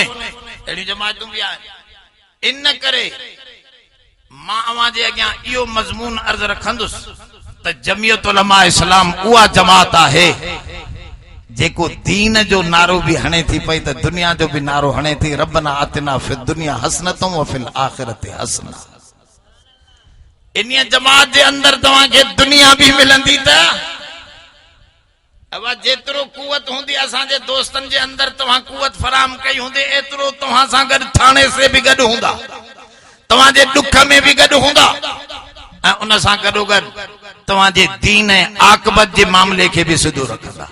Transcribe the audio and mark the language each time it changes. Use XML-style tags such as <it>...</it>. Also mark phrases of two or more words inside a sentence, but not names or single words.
<sd>अहिड़ियूं जमातूं बि आहिनि। इन करे मां अवां जे अॻियां इहो मज़मून अर्ज़ रखंदुसि त जमियत उलमा इस्लाम उहा जमात आहे जेको दीन जो नारो भी हणे थी पई त दुनिया जो भी नारो हणे थी।</sd> <ar>ربنا آتنا في الدنيا حسنة وفي الآخرة حسنة.</ar> <sd>इन जमात जे अंदर तव्हांखे दुनिया भी मिलंदी त अब जेतिरो कुवत हूंदी असांजे दोस्तनि जे अंदर तव्हां कुवत फराहम कई हूंदी, एतिरो तव्हां सां गॾु थाणे से भी गॾु हूंदा, तव्हांजे दुख में भी गॾु हूंदा, ऐं उन सां गॾोगॾु तव्हांजे दीन ऐं आक़िबत जे मामले खे भी सिधो रखंदा।</sd>